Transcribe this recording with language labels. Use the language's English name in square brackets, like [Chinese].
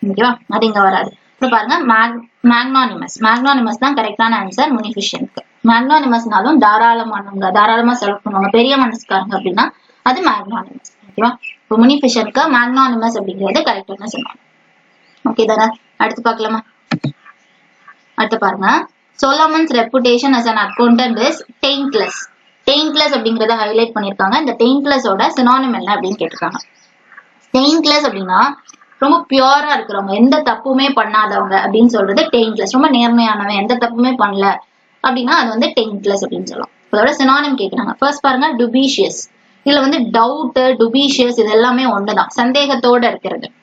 [Tamil] ஓகேவா, அது இங்க வராது. இப்போ பாருங்க மேக்னானிமஸ். மேக்னானிமஸ் தான் கரெக்டான ஆன்சர் முனிஃபிஷன்ட்க்கு. மேக்னானிமஸ்னாலும் தாராளமானவங்க, தாராளமா செலவு பண்ணுவாங்க, பெரிய மனசுக்காரங்க அப்படின்னா அது மேக்னானிமஸ். ஓகேவா, இப்போ முனிஃபிஷன்ட்க்கு மேக்னானிமஸ் அப்படிங்கிறது கரெக்டான சொன்னாங்க. ஓகே தானே, அடுத்து பார்க்கலாமா? அடுத்து பாருங்க, [English] Solomon's reputation as an accountant is taintless. [Tamil] Taintless அப்படிங்கறத ஹைலைட் பண்ணிருக்காங்க. இந்த taintless ஓட சினோனிம் என்ன அப்படின்னு கேட்டிருக்காங்க. taintless அப்படின்னா ரொம்ப பியூரா இருக்கிறவங்க, எந்த தப்புமே பண்ணாதவங்க அப்படின்னு சொல்றது taintless. ரொம்ப நேர்மையானவன், எந்த தப்புமே பண்ணல அப்படின்னா அது வந்து taintless அப்படின்னு சொல்லலாம். அதோட சினோனிம் கேக்குறாங்க. ஃபர்ஸ்ட் பாருங்க dubious. இதுல வந்து டவுட், டுபீஷியஸ் இது எல்லாமே ஒண்ணுதான், சந்தேகத்தோட இருக்கிறது.